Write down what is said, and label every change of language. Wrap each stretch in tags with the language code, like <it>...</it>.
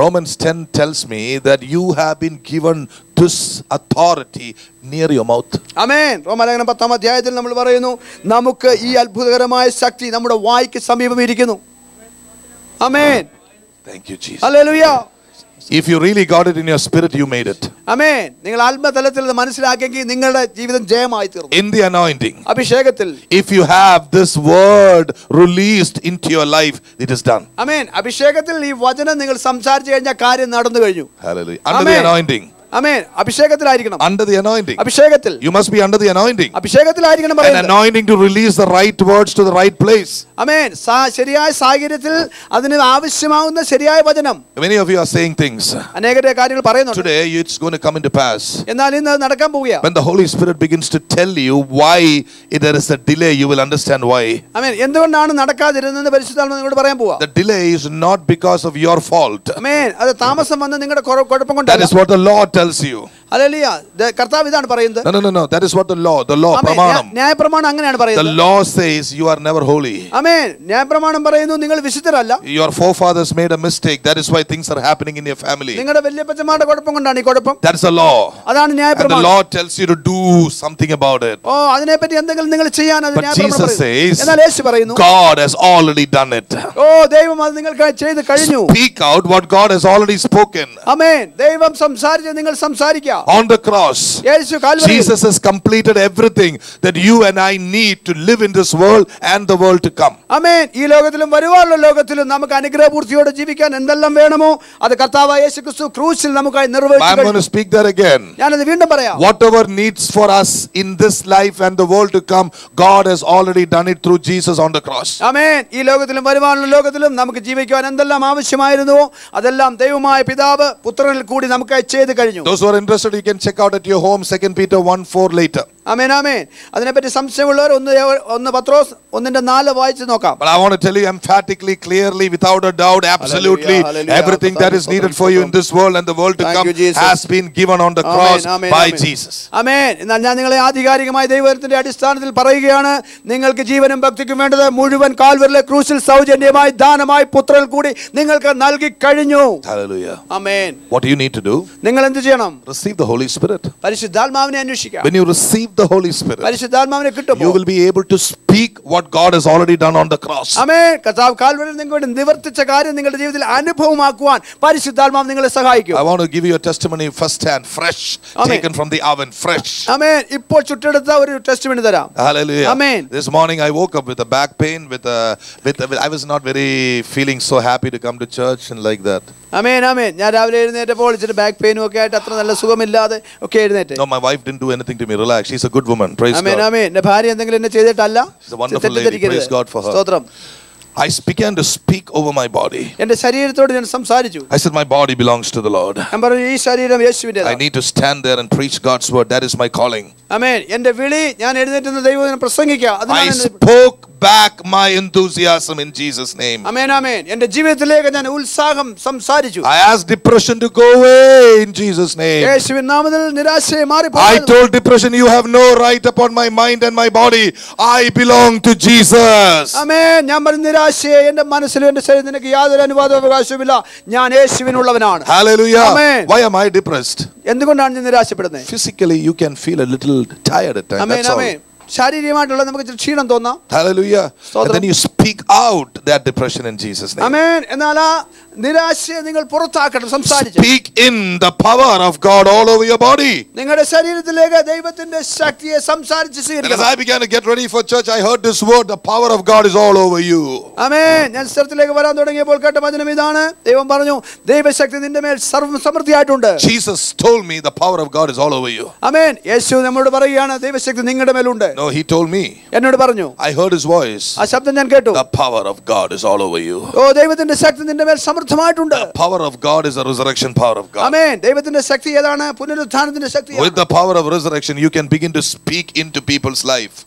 <en>Romans 10 tells me that you have been given this authority near your mouth.</en> <ml>ആമേൻ. റോമാലേഖനം 10-ാം അധ്യായത്തിൽ നമ്മൾ പറയുന്നു, നമുക്ക് ഈ അത്ഭുതകരമായ ശക്തി നമ്മുടെ വായ്ക്ക് സമീപം ഇരിക്കുന്നു. ആമേൻ.</ml> <en>Thank you, Jesus.</en> <ml>Hallelujah.</ml> <en>If you really got it in your spirit, you made it.</en> <ml>ആമേൻ. നിങ്ങൾ ആത്മതലത്തിൽ ഇത് മനസ്സിലാക്കിയെങ്കിൽ നിങ്ങളുടെ ജീവിതം ജയമായി തീർന്നു.</ml> <en>In the anointing,</en> <ml>അഭിഷേകത്തിൽ,</ml> <en>if you have this word released into your life, it is done.</en> <ml>ആമേൻ. അഭിഷേകത്തിൽ ഈ വചനം നിങ്ങൾ സംസാരിച്ചു കഴിഞ്ഞാൽ കാര്യം നടന്നു കഴിഞ്ഞു.</ml> <en>Hallelujah. Under the anointing.</en> <ml>Amen. അഭിഷേകത്തിലായിരിക്കണം.</ml> <en>Under the anointing.</en> <ml>അഭിഷേകത്തിൽ.</ml> <en>You must be under the anointing.</en> <ml>അഭിഷേകത്തിലായിരിക്കണം</ml> <en>An</en> <ml>പറയുന്നത്.</ml> <en>anointing to release the right words to the right place.</en> <ml>ആമേൻ. ശരിയായ സാഹചര്യത്തിൽ അതിന് ആവശ്യമാവുന്ന ശരിയായ വചനം.</ml> <en>Many of you are saying things.</en> <ml>അനേക കാര്യങ്ങൾ പറയുന്നുണ്ട്.</ml> <en>Today it's going to come into pass.</en> <ml>എന്നാൽ ഇന്ന് നടക്കാൻ പോവുകയാണ്.</ml> <en>When the Holy Spirit begins to tell you why there is a delay, you will understand why.</en> <ml>ആമേൻ. എന്തുകൊണ്ടാണ് നടക്കാതിരുന്നത് പരിശുദ്ധാത്മാവ് നിങ്ങളോട് പറയാൻ പോവാ.</ml> <en>The delay is not because of your fault.</en> <ml>ആമേൻ. അത് താമസം വന്ന് നിങ്ങളുടെ കുഴപ്പം കൊണ്ടല്ല.</ml> <en>That is what the Lord tells you.</en> <ml>Hallelujah. കർത്താവ് ഇതാണ് പറയുന്നത്.</ml> <en>No. That is what the law</en> <ml>പ്രമാണം. ന്യായപ്രമാണം അങ്ങനെയാണ് പറയുന്നത്.</ml> <en>The law says you are never holy.</en> <ml>ആമേൻ. ന്യായപ്രമാണം പറയുന്നു നിങ്ങൾ വിശുദ്ധരല്ല.</ml> <en>Your forefathers made a mistake. That is why things are happening in your family.</en> <ml>നിങ്ങളുടെ വല്യപ്പച്ചന്മാരുടെ കുഴപ്പം കൊണ്ടാണ് ഈ കുഴപ്പം.</ml> <en>That is the law.</en> <ml>അതാണ് ന്യായപ്രമാണം.</ml> <en>And the law tells you to do something about it.</en> <ml>അതിനെപ്പറ്റി എന്തെങ്കിലും നിങ്ങൾ ചെയ്യാൻ അത് ന്യായപ്രമാണം</ml> <en>Jesus says,</en> <ml>എന്നാൽ യേശു പറയുന്നു,</ml> <en>God has already done it.</en> <ml>ദൈവം അത് നിങ്ങൾക്കായി ചെയ്തു കഴിഞ്ഞു.</ml> <en>Speak out what God has already spoken.</en> <ml>ആമേൻ. ദൈവം സംസാരിച്ച് നിങ്ങൾ സംസാരിക്കുക.</ml> <en>On the cross, Jesus has completed everything that you and I need to live in this world and the world to come.</en> <ml>ആമേൻ. ഈ ലോകത്തിലും വരുവാനുള്ള ലോകത്തിലും നമുക്ക് അനുഗ്രഹപൂർത്തിയോടെ ജീവിക്കാൻ എന്തെല്ലാം വേണമോ അത് കർത്താവായ യേശുക്രിസ്തു ക്രൂശിൽ നമുക്കായി നിർവഹിച്ചു.</ml> <en>I'm going to speak that again.</en> <ml>ഞാനത് വീണ്ടും പറയാം.</ml> <en>Whatever needs for us in this life and the world to come, God has already done it through Jesus on the cross.</en> <ml>ആമേൻ. ഈ ലോകത്തിലും വരുവാനുള്ള ലോകത്തിലും നമുക്ക് ജീവിക്കാൻ എന്തെല്ലാം ആവശ്യമായിരുന്നുവോ അതെല്ലാം ദൈവമായ പിതാവ് പുത്രനിൽ കൂടി നമുക്കായി ചെയ്തു കഴിഞ്ഞു.</ml> <en>Those who are interested, you can check out at your home 2 Peter 1:4 later.</en> <ml>ആമേൻ ആമേൻ. അതിനെപ്പറ്റി സംശയമുള്ളവർ ഒന്ന് പത്രോസ് 1:4 വായിച്ച് നോക്കാം.</ml> <en>But I want to tell you emphatically, clearly, without a doubt, absolutely, Hallelujah. everything that is needed for you in this world and the world to Thank come you, Jesus. has been given on the cross by Jesus.</en> <ml>ആമേൻ. എന്നാൽ ഞാൻ നിങ്ങളെ ആധികാരികമായ ദൈവത്തിന്റെ അടിസ്ഥാനത്തിൽ പറയുകയാണ്, നിങ്ങൾക്ക് ജീവനും ഭക്തിക്കും വേണ്ടത് മുഴുവൻ കാൽവരിയിലെ ക്രൂശിൽ സൗജന്യമായി ദാനമായി പുത്രനിൽ കൂടി നിങ്ങൾക്ക് നൽകി കഴിഞ്ഞു.</ml> <en>Hallelujah.</en> <ml>Amen.</ml> <en>What do you need to do?</en> <ml>നിങ്ങൾ എന്ത് ചെയ്യണം?</ml> <en>Receive the Holy Spirit.</en> <ml>പരിശുദ്ധാത്മാവിനെ അന്വേഷിക്കുക.</ml> <en>When you receive the Holy Spirit,</en> <ml>പരിശുദ്ധാത്മാവിനെ കിട്ടുമ്പോൾ</ml> <en>you will be able to speak what God has already done on the cross.</en> <ml>ആമേൻ. കർത്താവ് കാൽവരിയിൽ നിങ്ങൾക്ക് നിവർത്തിച്ച കാര്യം നിങ്ങളുടെ ജീവിതത്തിൽ അനുഭവമാക്കുവാൻ പരിശുദ്ധാത്മാവ് നിങ്ങളെ സഹായിക്കും.</ml> <en>I want to give you a testimony first hand, fresh, Amen. taken from the oven, fresh.</en> <ml>ആമേൻ. ഇപ്പോൾ ചുട്ടെടുത്ത ഒരു ടെസ്റ്റിമണി തരാം.</ml> <en>Hallelujah. Amen. This morning I woke up with a back pain, I was not very feeling so happy to come to church and like that.</en> <ml>ആമേൻ ആമേൻ. ഞാൻ രാവിലെ എഴുന്നേറ്റപ്പോൾ ഇച്ചിരി back പെയിനും ഒക്കെ ആയിട്ട് അത്ര നല്ല സുഖമില്ലാതെ ഒക്കെ എഴുന്നേറ്റ്.</ml> <en>No, my wife didn't do anything to me. Relax. She's a good woman. Praise</en> <ml>amen</ml> <en>God.</en> <ml>ആമേൻ. എൻ്റെ ഭാര്യ എന്തെങ്കിലും എന്നെ ചെയ്തിട്ടല്ല.</ml> <en>She's a wonderful lady. Praise God for her.</en> <ml>സ്തോത്രം.</ml> <en>I began to speak over my body.</en> <ml>എൻ്റെ ശരീരത്തോട് ഞാൻ സംസാരിച്ചു.</ml> <en>I said, my body belongs to the Lord.</en> <ml>ഞാൻ പറഞ്ഞു, ഈ ശരീരം യേശുവിൻ്റെതാണ്.</ml> <en>I need to stand there and preach God's word. That is my calling.</en> <ml>ആമേൻ. എൻ്റെ വിളി ഞാൻ എഴുന്നേറ്റ് ദൈവവചനം പ്രസംഗിക്കുക.</ml> <en>I spoke back my enthusiasm in Jesus' name.</en> <ml>ആമേൻ ആമേൻ. എൻ്റെ ജീവിതത്തിലേക്ക് ഞാൻ ഉത്സാഹം സംസാരിച്ചു.</ml> <en>I asked depression to go away in Jesus' name.</en> <ml>യേശുവിൻ നാമത്തിൽ നിരാശയെ മാറി</ml> <en>I</en> <ml>പോകുന്നു.</ml> <en>told depression, you have no right upon my mind and my body. I belong to Jesus.</en> <ml>ആമേൻ. ഞാൻ പറഞ്ഞു, നിരാശയെ എൻ്റെ മനസ്സിലും എൻ്റെ ശരീരത്തിൽ നിനക്ക് യാതൊരു അനുവാദാവകാശവുമില്ല. ഞാൻ യേശുവിനുള്ളവനാണ്.</ml> <en>Hallelujah. Amen. Why am I depressed?</en> <ml>എന്തുകൊണ്ടാണ് ഞാൻ നിരാശപ്പെടുന്നത്?</ml> <en>Physically, you can feel a little tired at times.</en> <ml>Amen</ml> <en>That's all.</en> <ml>ആമേൻ. ശാരീരികമായിട്ടുള്ള നമുക്ക് ക്ഷീണം തോന്നാം.</ml> <en>Hallelujah. And</en> <ml>സ്തോത്രം.</ml> <en>then you speak out that depression in Jesus' name.</en> <ml>ആമേൻ. എന്നാൽ ആ നിരാശയെ നിങ്ങൾ പുറത്താക്കണം, സംസാരിച്ച്.</ml> <en>Speak in the power of God all over your body.</en> <ml>നിങ്ങളുടെ ശരീരത്തിലേക്ക് ദൈവത്തിന്റെ ശക്തിയെ സംസാരിച്ച്</ml> <en>And as</en> <ml>സ്വീകരിക്കണം.</ml> <en>I began to get ready for church, I heard this word, the power of God is all over you.</en> <ml>ആമേൻ. ഞാൻ സ്ഥലത്തിലേക്ക് വരാൻ തുടങ്ങിയപ്പോൾ കേട്ട വചനം ഇതാണ്. ദൈവം പറഞ്ഞു, ദൈവശക്തി നിന്റെ മേൽ സമൃദ്ധിയായിട്ടുണ്ട്.</ml> <en>Jesus told me the power of God is all over you.</en> <ml>ആമേൻ. യേശു നമ്മോട് പറയുകയാണ്, ദൈവശക്തി നിങ്ങളുടെ മേലുണ്ട്.</ml> <en>No, he told me.</en> <ml>എന്നോട് പറഞ്ഞു.</ml> <en>I heard his voice.</en> <ml>ആ ശബ്ദം ഞാൻ കേട്ടു.</ml> <en>The power of God is all over you.</en> <ml>ഓ, ദൈവത്തിന്റെ ശക്തി നിന്റെ മേൽ സമൃദ്ധമായിട്ടുണ്ട്.</ml> <en>The power of God is the resurrection power of God.</en> <ml>ആമേൻ. ദൈവത്തിന്റെ ശക്തി ഏതാണ്? പുനരുത്ഥാനത്തിന്റെ ശക്തിയാണ്.</ml> <en>With the power of resurrection, you can begin to speak into people's life.</en>